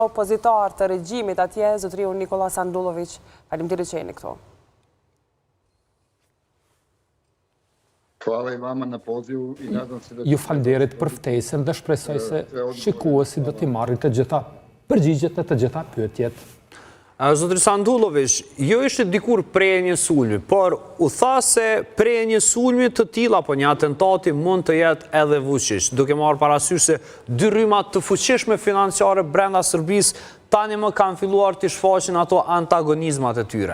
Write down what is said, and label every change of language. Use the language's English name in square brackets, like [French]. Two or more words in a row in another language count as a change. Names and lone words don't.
[Albanian] Opozitar të regjimit atje, zotëriu Nikola Sandullović, faleminderit që jeni këtu. [Serbian] Hvala i vama na pozivu i nadam se da... [Albanian] Ju falënderit për ftesën dhe shpresoj se shikuesi do t'i marrin të gjitha përgjigjet e të gjitha pyetjet. Zotëri Sandullović, jo ishte dikur prej një sulmi, por u tha se prej një sulmi të tilla, apo një atentati mund të jetë edhe Vučić, duke marrë parasysh se dy rrymat të fuqishme financiare brenda Serbisë tani më kanë filluar të shfaqin ato antagonizmat e tyre.